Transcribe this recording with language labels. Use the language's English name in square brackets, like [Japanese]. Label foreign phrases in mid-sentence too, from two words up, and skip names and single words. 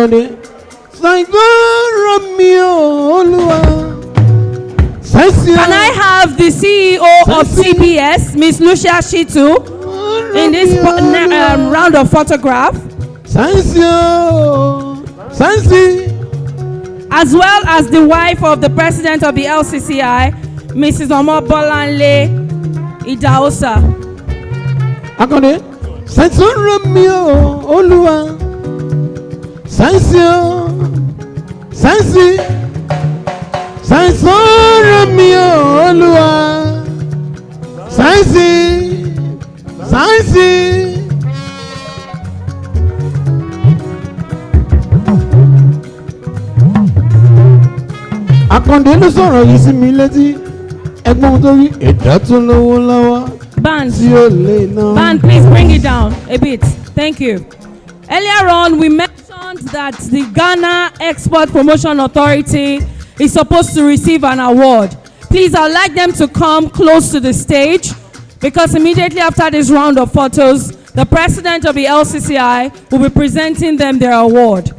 [English] Can I have the CEO of CBS, Miss Lucia Shitu, in this round of photograph? Sansi. as well as the wife of the president of the LCCI, Mrs. Omobolanle Idahosa. Akande, Sanson Romeo, Olua, Sansio, Sansi, Sanson Romeo, Olua, Sansi, Sansi. [Yoruba] Akande ló sọ̀rọ̀ yìí sí mi létí, ẹgbọ́n tó rí ẹ̀dá tó lówó lọ́wọ́. [English] Band, please bring it down a bit. Thank you. Earlier on, we mentioned that the Ghana Export Promotion Authority is supposed to receive an award. Please, I'd like them to come close to the stage because immediately after this round of photos, the president of the LCCI will be presenting them their award.